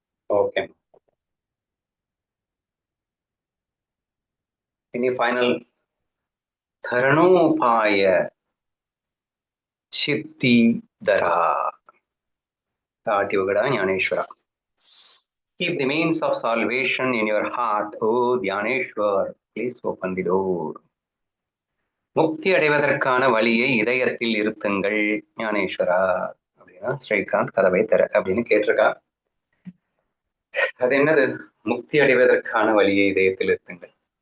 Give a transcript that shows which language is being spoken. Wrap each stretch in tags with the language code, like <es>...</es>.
<ta>Okay, இனி final.</ta> <mr>தரணோபாய சித்திதரா தாட்டிவகடா ஞானேஸ்வரா.</mr> <en>Keep the means of salvation in your heart, oh Dhyaneshwar. Please open the door.</en> <ta>முக்தி அடைவதற்கான வழியை இதயத்தில் இருத்துங்கள் ஞானேஸ்வரா அப்படின்னா ஸ்ரீகாந்த் கதவை தர அப்படின்னு கேட்டிருக்கா. அது என்னது? முக்தி அடைவதற்கான வழியை இதயத்தில் இருத்துங்கள்.</ta>